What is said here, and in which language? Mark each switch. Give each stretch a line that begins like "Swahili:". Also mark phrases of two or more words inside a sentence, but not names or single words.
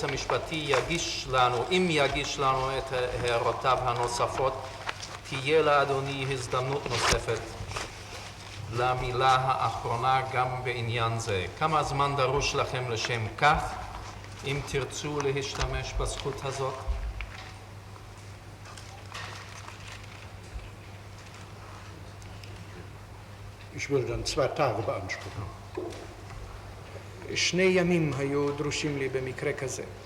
Hebrew: המשפטי, יגיש לנו, אם יגיש לנו את הערותיו הנוספות, תהיה לאדוני הזדמנות נוספת למילה האחרונה גם בעניין זה. כמה זמן דרוש לכם לשם כך, אם תרצו להשתמש בזכות הזאת?
German: Ich würde dann 2 Tage beanspruchen.
Hebrew: 2 ימים היו דרושים לי במקרה כזה.